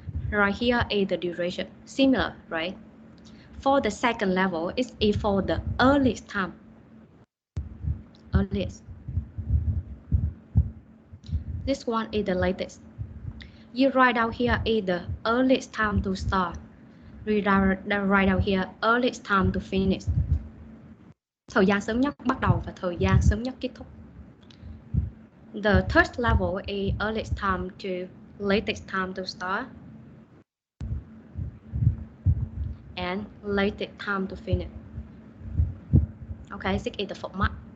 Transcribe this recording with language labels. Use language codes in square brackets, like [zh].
[en] Right here is the duration. Similar, right? For the second level, it's for the earliest time. Earliest. This one is the latest. You write down here is the earliest time to start. We write down here earliest time to finish. [vi] Thời gian sớm nhất bắt đầu và thời gian sớm nhất kết thúc. [en] The third level is earliest time to latest time to start. And latest time to finish. Okay, this is the format.